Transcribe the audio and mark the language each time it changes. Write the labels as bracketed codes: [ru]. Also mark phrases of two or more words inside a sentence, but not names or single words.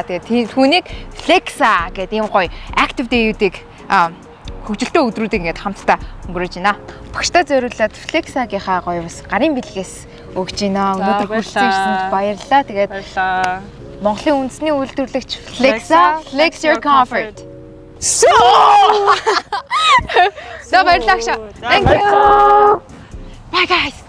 [mn] Тэгээд түүнийг Flexa гэдэг юм гоё [en] active day- [mn] үүдийг хөгжилтэй өдрүүдийг ингээд хамтдаа өнгөрөөж байна. Багштай зориулаад Flexa-гийнхаа гоё бас гарын бэлгээс өгж байна. Өнөөдөр хүрсэн ирсэнд баярлалаа. Тэгээд Монголын үндэсний үйлдвэрлэгч Flexa, [en] Flex your comfort. So баярлалаа. Thank you. Bye guys.